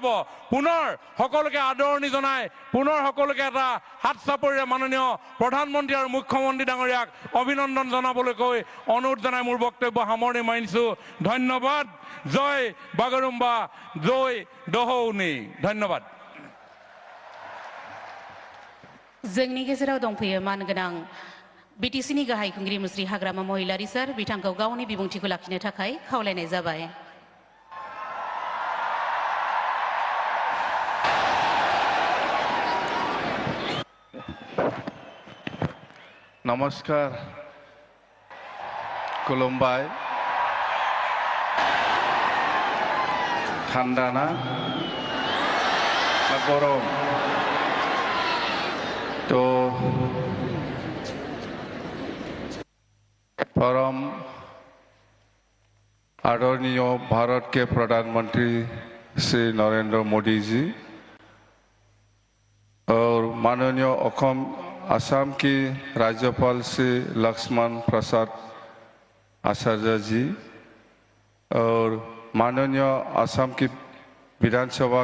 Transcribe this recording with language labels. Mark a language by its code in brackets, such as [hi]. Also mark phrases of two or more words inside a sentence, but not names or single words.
[as] পুনৰ সকলোকে আদৰণি জনাই পুনৰ সকলোকে এটা হাত চাপৰিৰে মাননীয় প্ৰধানমন্ত্ৰী আৰু মুখ্যমন্ত্ৰী ডাঙৰীয়াক অভিনন্দন জনাবলৈ কৈ অনুৰোধ জনাই মোৰ বক্তব্য সামৰণি মাৰিছো। ধন্যবাদ। জয় বাগৰুম্বা, জয় দহৌনি। ধন্যবাদ। [brx] जोंनि गेजेराव दंफैयो मानगोनां बिटिसिनि गाहाय खुंगिरि मुस्रि हाग्रामा महिलारि सार बिथांखौ गावनि बिबुंथिखौ लाखिनो थाखाय खावलायनाय जाबाय। नमस्कार, खुलुमबाय। [bn] ঠান্ডা না গরম? [hi] तो परम आदरणीय भारत के प्रधानमंत्री श्री नरेंद्र मोदी जी और माननीय असम की राज्यपाल श्री लक्ष्मण प्रसाद आचार्य जी और माननीय असम की विधानसभा